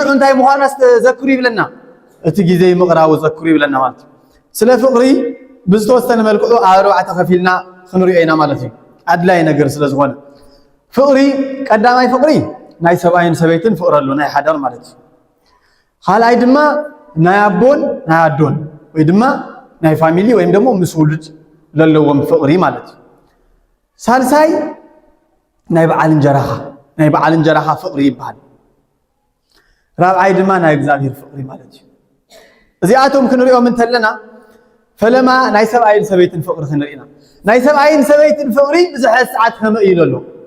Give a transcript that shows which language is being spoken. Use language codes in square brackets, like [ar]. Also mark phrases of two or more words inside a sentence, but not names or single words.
[ti] እንታይ ምዃና ተዘክሩ ይብለና እቲ ግዜ ምቕራቡ ዘክሩ ይብለና ማለት እዩ ስለ ፍቅሪ ብዝተወሰነ መልክዑ ኣብ ኣርባዕተ ከፊልና ክንሪኦ ኢና ማለት እዩ ኣድላይ ነገር ስለ ዝኾነ ፍቅሪ ቀዳማይ ፍቅሪ ናይ ሰብኣይን ሰበይትን ፍቅሪ ኣሎ ናይ ሓዳር ማለት እዩ ካልኣይ ድማ ናይ ኣቦን ናይ ኣዶን ወይ ድማ ናይ ፋሚሊ [am] ወይም ደግሞ [ti] ምስ ውሉድ ዘለዎም ፍቅሪ ማለት እዩ ሳልሳይ ናይ በዓል እንጀራኻ ፍቅሪ ይበሃል ራብዓይ ድማ ናይ እግዚአብሔር ፍቅሪ ማለት እዩ እዚኣቶም ክንሪኦም እንተለና ፈለማ ናይ ሰብኣይን ሰበይትን ፍቅሪ ክንሪኢና ናይ ሰብኣይን ሰበይትን ፍቅሪ ብዝሕዝ ሰዓት ከመይ እዩ ዘሎ